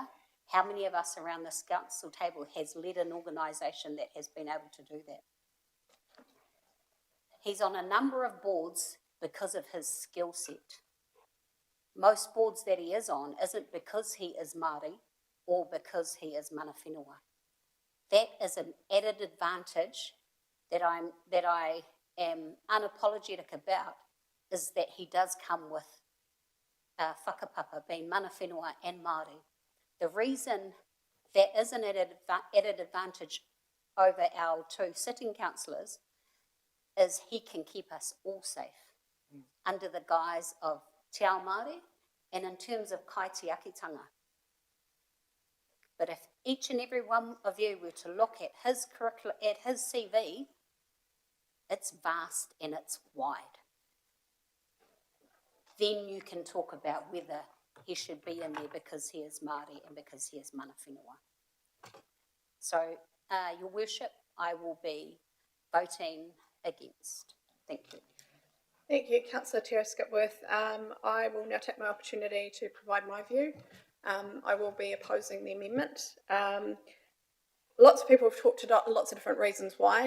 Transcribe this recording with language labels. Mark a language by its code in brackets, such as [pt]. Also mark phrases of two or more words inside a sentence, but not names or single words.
[en] How many of us around this council table has led an organisation that has been able to do that? He's on a number of boards because of his skill set. Most boards that he is on isn't because he is Māori or because he is [mi] mana whenua. [en] That is an added advantage that I am unapologetic about, is that he does come with whakapapa, being [mi] mana whenua [en] and Māori. The reason that is an added advantage over our two sitting councillors is he can keep us all safe under the guise of [mi] te ao Māori [en] and in terms of kaitiakitanga. But if each and every one of you were to look at his curriculum, at his CV, it's vast and it's wide. Then you can talk about whether he should be in there because he is Māori and because he is [mi] mana whenua. [en] So, Your Worship, I will be voting against. Thank you. Thank you, Councillor Teo Skipworth. I will now take my opportunity to provide my view. I will be opposing the amendment. Lots of people have talked about lots of different reasons why.